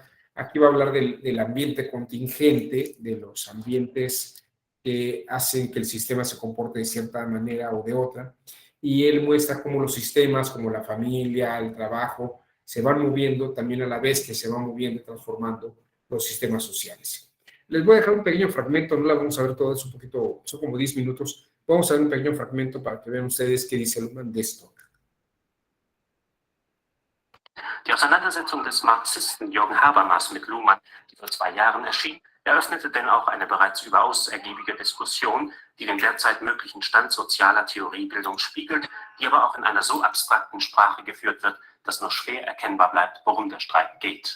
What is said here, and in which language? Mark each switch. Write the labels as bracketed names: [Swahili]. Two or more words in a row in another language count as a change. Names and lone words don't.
[Spanish] Aquí va a hablar del ambiente contingente, de los ambientes que hacen que el sistema se comporte de cierta manera o de otra, y él muestra cómo los sistemas, como la familia, el trabajo, se van moviendo también a la vez que se van moviendo y transformando los sistemas sociales. Les voy a dejar un pequeño fragmento, no la vamos a ver todo, es un poquito, son como 10 minutos, vamos a ver un pequeño fragmento para que vean ustedes qué dice Luhmann de esto. [German] Die Auseinandersetzung des Marxisten Jürgen Habermas mit Luhmann, die vor 2 Jahren erschien, eröffnete denn auch eine bereits überaus ergiebige Diskussion, die den derzeit möglichen Stand sozialer Theoriebildung spiegelt, die aber auch in einer so abstrakten Sprache geführt wird, dass nur schwer erkennbar bleibt, worum der Streit geht.